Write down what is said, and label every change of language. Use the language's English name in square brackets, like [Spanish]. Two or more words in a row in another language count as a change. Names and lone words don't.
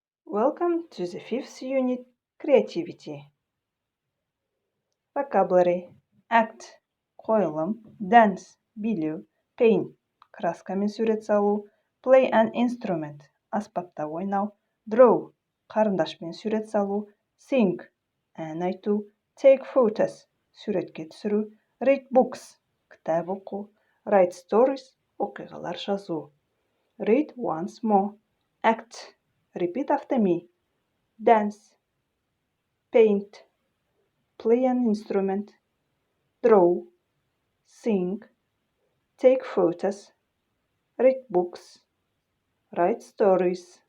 [English] Welcome to the fifth unit, Creativity. Vocabulary: act, [Kazakh] қойылым, dance, билеу, paint, краскамен сурет салу, [English] play an instrument, [Kazakh] аспапта ойнау, draw, қарындашпен сурет салу, sing, ән айту, [English] take photos, [Kazakh] суретке түсіру, [English] read books, [Kazakh] кітап оқу, [English] write stories, [Kazakh] оқиғалар жазу. [English] Read once more. Act. Repeat after me. Dance. Paint. Play an instrument. Draw. Sing. Take photos. Read books. Write stories.